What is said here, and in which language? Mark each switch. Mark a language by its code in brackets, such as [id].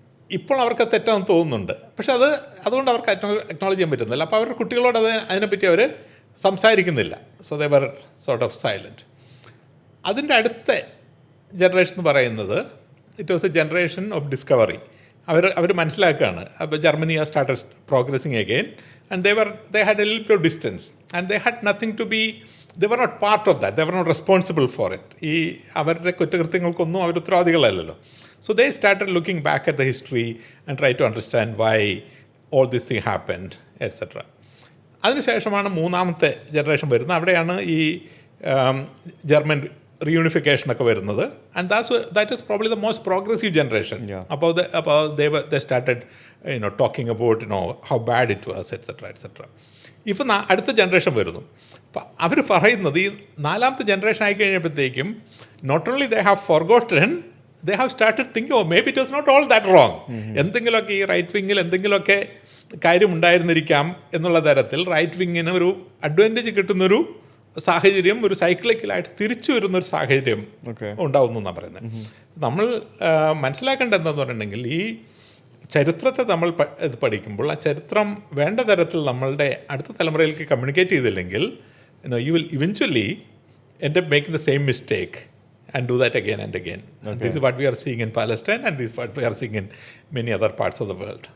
[ml] ഇപ്പോൾ അവർക്ക് തെറ്റാണെന്ന് തോന്നുന്നുണ്ട്, പക്ഷെ അതുകൊണ്ട് അവർക്ക് അക്നോളജ് ചെയ്യാൻ പറ്റുന്നില്ല. അപ്പോൾ അവരുടെ കുട്ടികളോട് അതിനെപ്പറ്റി അവർ സംസാരിക്കുന്നില്ല. [en] So they were sort of silent. [ml] അതിൻ്റെ അടുത്ത ജനറേഷൻ എന്ന് പറയുന്നത് [en] It was a generation of discovery. [ml] അവർ മനസ്സിലാക്കുകയാണ്. [en] അപ്പോൾ Germany are started progressing again and they had a little bit of distance and they had nothing to be, they were not part of that, they were not responsible for it. [ml] ഈ അവരുടെ കുറ്റകൃത്യങ്ങൾക്കൊന്നും അവർ ഉത്തരവാദികളല്ലല്ലോ. [en] So they started looking back at the history and try to understand why all this thing happened, etc. [ml] അതിനുശേഷമാണ് മൂന്നാമത്തെ generation വരുന്നത്. അവിടെയാണ് ഈ German റീയൂണിഫിക്കേഷനൊക്കെ വരുന്നത്. [en] And that is probably the most progressive generation. അപ്പോൾ they started talking about how bad it was etcetera. [ml] ഇപ്പം അടുത്ത generation വരുന്നു. അപ്പം അവർ പറയുന്നത് ഈ നാലാമത്തെ generation ആയിക്കഴിഞ്ഞപ്പോഴത്തേക്കും [en] Not only they have forgotten, they have started thinking maybe it was not all that wrong. [ml] എന്തെങ്കിലുമൊക്കെ ഈ റൈറ്റ് വിങ്ങിൽ എന്തെങ്കിലുമൊക്കെ കാര്യം ഉണ്ടായിരുന്നിരിക്കാം എന്നുള്ള തരത്തിൽ റൈറ്റ് വിങ്ങിന് ഒരു അഡ്വാൻറ്റേജ് കിട്ടുന്നൊരു സാഹചര്യം, ഒരു സൈക്ലിക്കലായിട്ട് തിരിച്ചു വരുന്നൊരു സാഹചര്യം ഉണ്ടാവുന്നു എന്നാണ് പറയുന്നത്. നമ്മൾ മനസ്സിലാക്കേണ്ടത് എന്താണെന്ന് പറഞ്ഞിട്ടുണ്ടെങ്കിൽ ഈ ചരിത്രത്തെ നമ്മൾ പഠിക്കുമ്പോൾ ആ ചരിത്രം വേണ്ട തരത്തിൽ നമ്മളുടെ അടുത്ത തലമുറയിലേക്ക് കമ്മ്യൂണിക്കേറ്റ് ചെയ്തില്ലെങ്കിൽ [en] You will eventually end up making the same mistake and do that again and again. Okay. This is what we are seeing in Palestine and this is what we are seeing in many other parts of the world.